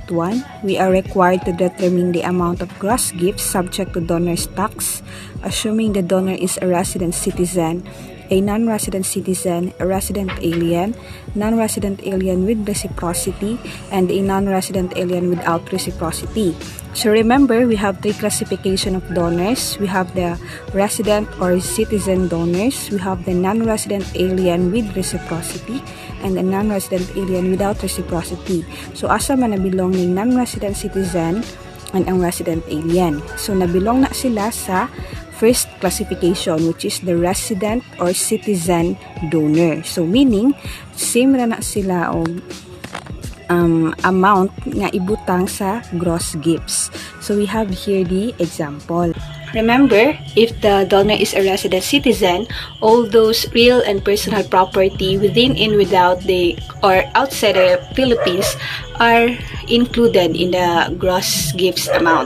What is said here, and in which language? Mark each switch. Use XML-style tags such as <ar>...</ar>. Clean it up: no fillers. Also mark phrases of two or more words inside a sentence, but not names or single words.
<en>We are required to determine the amount of gross gifts subject to donor's tax, assuming the donor is a resident citizen, a non-resident citizen, a resident alien, non-resident alien with reciprocity, and a non-resident alien without reciprocity. So remember, we have three classification of donors. We have the resident or citizen donors, we have the non-resident alien with reciprocity, and the non-resident alien without reciprocity.</en> <ceb>So asa man nabilong ni</ceb> <en>non-resident citizen</en> <ceb>and ang</ceb> <en>resident alien. So</en> <ceb>nabilong na sila sa</ceb> <en>first classification, which is the resident or citizen donor.</en> <ceb>So meaning, same na sila o amount nga ibutang sa</ceb> <en>gross gifts. So we have here the example. Remember, if the donor is a resident citizen, all those real and personal property within and without or outside the Philippines are included in the gross gifts amount.</en>